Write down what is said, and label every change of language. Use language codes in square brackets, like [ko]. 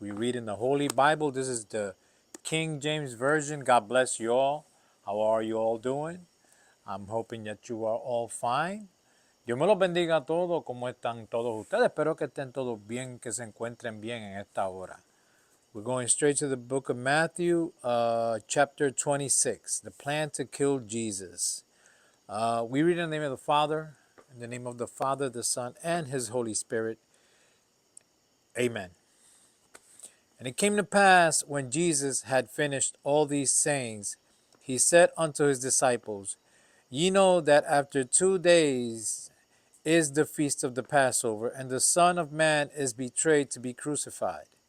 [en] We read in the Holy Bible. This is the King James Version. God bless you all. How are you all doing? I'm hoping that you are all fine. [es] Dios me los bendiga a todos. ¿Cómo están todos ustedes? Espero que estén todos bien, que se encuentren bien en esta hora. [en] We're going straight to the book of Matthew, chapter 26, the plan to kill Jesus. We read in the name of the Father, in the name of the Father, the Son, and His Holy Spirit. Amen. And it came to pass, when Jesus had finished all these sayings, he said unto his disciples, Ye know that after 2 days is the feast of the Passover, and the Son of Man is betrayed to be crucified.